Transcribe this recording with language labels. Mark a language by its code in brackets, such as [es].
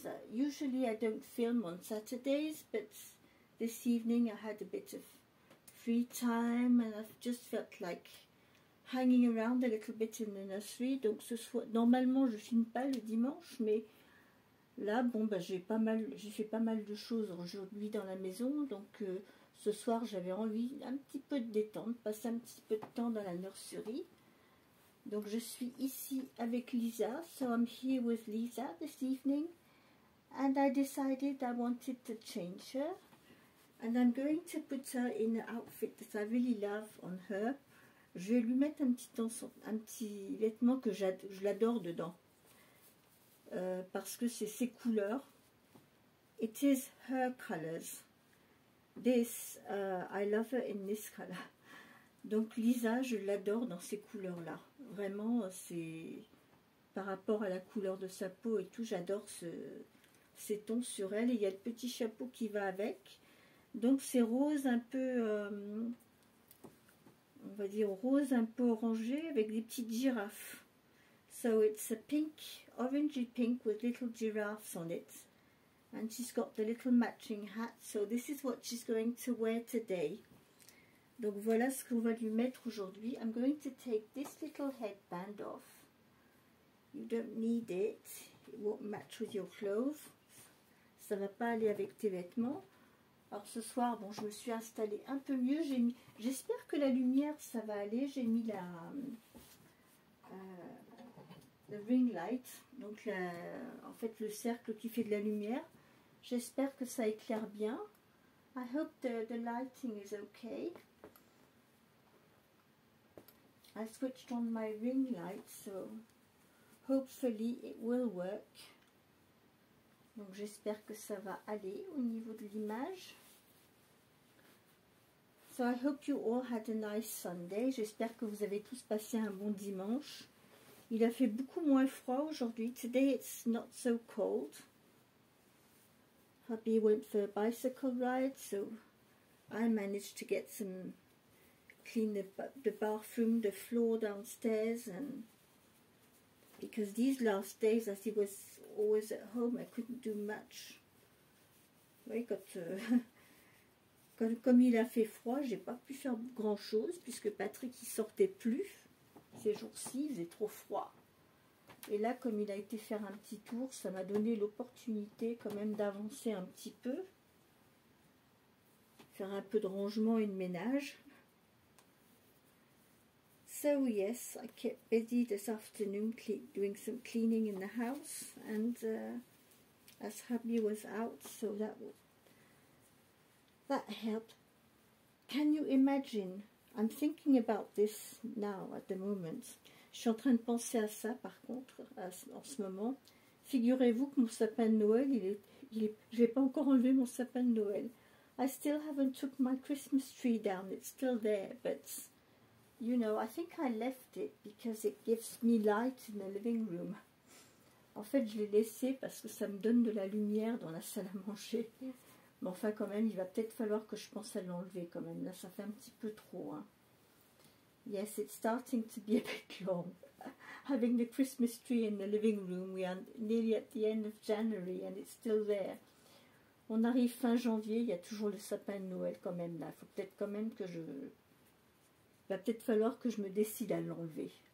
[en] Usually I don't film on Saturdays, but this evening I had a bit of free time and I've just felt like hanging around a little bit in the nursery. [fr] Donc normalement je filme pas le dimanche, mais là bon j'ai fait pas mal de choses aujourd'hui dans la maison, donc ce soir j'avais envie un petit peu de détente, passer un petit peu de temps dans la nurserie. Donc je suis ici avec Lisa, [en] so I'm here with Lisa this evening, and I decided I wanted to change her, and I'm going to put her in an outfit that I really love on her. [fr] Je vais lui mettre un petit vêtement que je l'adore dedans, parce que c'est ses couleurs. [en] It is her colors. This, I love her in this color. [fr] Donc Lisa, je l'adore dans ces couleurs-là. Vraiment, c'est par rapport à la couleur de sa peau et tout, j'adore ces tons sur elle. Et il y a le petit chapeau qui va avec. Donc c'est rose un peu, on va dire rose un peu orangé avec des petites girafes. [en] So it's a pink, orangey pink with little giraffes on it. And she's got the little matching hat. So this is what she's going to wear today. [fr] Donc voilà ce qu'on va lui mettre aujourd'hui. [en] I'm going to take this little headband off. You don't need it. It won't match with your clothes. [fr] Ça va pas aller avec tes vêtements. Alors ce soir, bon, je me suis installée un peu mieux. J'espère que la lumière, ça va aller. J'ai mis le ring light, donc en fait le cercle qui fait de la lumière. J'espère que ça éclaire bien. [en] I hope the lighting is okay. I switched on my ring light, so hopefully it will work. [fr] Donc j'espère que ça va aller au niveau de l'image. [en] So I hope you all had a nice Sunday. [fr] J'espère que vous avez tous passé un bon dimanche. Il a fait beaucoup moins froid aujourd'hui. [en] Today it's not so cold. Hubby went for a bicycle ride, so I managed to get clean the bathroom, the floor downstairs, and because these last days, as he was always at home, I couldn't do much. [fr] Oui, comme il a fait froid, j'ai pas pu faire grand chose puisque Patrick il sortait plus ces jours-ci, il faisait trop froid. Et là, comme il a été faire un petit tour, ça m'a donné l'opportunité quand même d'avancer un petit peu, faire un peu de rangement et de ménage. [en] So yes, I kept busy this afternoon doing some cleaning in the house, and as hubby was out, so that helped. Can you imagine? I'm thinking about this now at the moment. [fr] Je suis en train de penser à ça par contre en ce moment. Figurez-vous que mon sapin de Noël, je n'ai pas encore enlevé mon sapin de Noël. [en] I still haven't took my Christmas tree down. It's still there, but you know, I think I left it because it gives me light in the living room. [fr] En fait, je l'ai laissé parce que ça me donne de la lumière dans la salle à manger. Mais enfin, quand même, il va peut-être falloir que je pense à l'enlever quand même. Là, ça fait un petit peu trop. Hein. [en] Yes, it's starting to be a bit long. Having the Christmas tree in the living room, we are nearly at the end of January and it's still there. [fr] On arrive fin janvier, il y a toujours le sapin de Noël quand même là. Il faut peut-être quand même que il va peut-être falloir que je me décide à l'enlever.